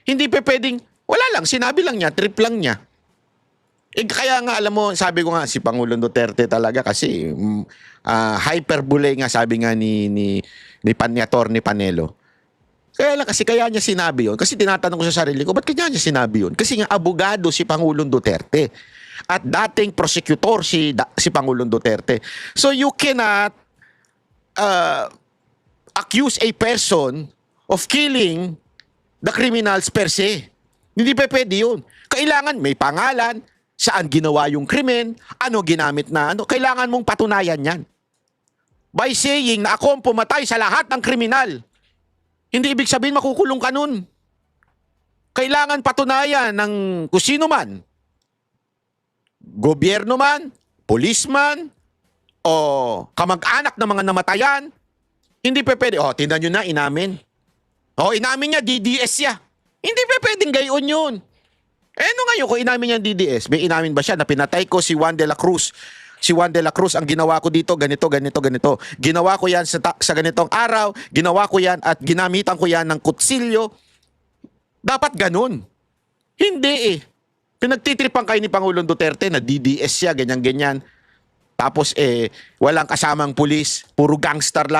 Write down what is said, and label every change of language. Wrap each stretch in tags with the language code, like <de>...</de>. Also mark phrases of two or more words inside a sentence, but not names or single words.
<tl>Hindi pa pwedeng, wala lang, sinabi lang niya, trip lang niya. Kaya nga, alam mo, sabi ko nga, si Pangulong Duterte talaga kasi hyperbole nga, sabi nga ni Atty. Panelo. Kaya lang kasi, kaya niya sinabi yun. Kasi tinatanong ko sa sarili ko, ba't kaya niya sinabi yun? Kasi nga, abogado si Pangulong Duterte. At dating prosecutor si Pangulong Duterte.</tl> <en>So you cannot accuse a person of killing the criminals per se.</en> <tl>Hindi pa pwede yun. Kailangan may pangalan, saan ginawa yung krimen, ano ginamit na ano. Kailangan mong patunayan yan.</tl> <en>By saying</en> <tl>na ako ang pumatay sa lahat ng kriminal. Hindi ibig sabihin makukulong ka nun. Kailangan patunayan ng kung sino man. Gobyerno man, policeman, o kamag-anak ng mga namatayan. Hindi pa pwede. Oh, tingnan nyo na, inamin. Oh, inamin niya, DDS siya. Hindi pa pwedeng gayon yun. Ano ngayon kung inamin niya DDS? May inamin ba siya na pinatay ko si Juan de la Cruz? Si Juan de la Cruz, ang ginawa ko dito, ganito, ganito, ganito. Ginawa ko yan sa ganitong araw, ginawa ko yan at ginamitan ko yan ng kutsilyo. Dapat ganun. Hindi eh. Pinagtitripan kayo ni Pangulong Duterte na DDS siya, ganyan-ganyan. Tapos walang kasamang pulis, puro gangster lang.</tl>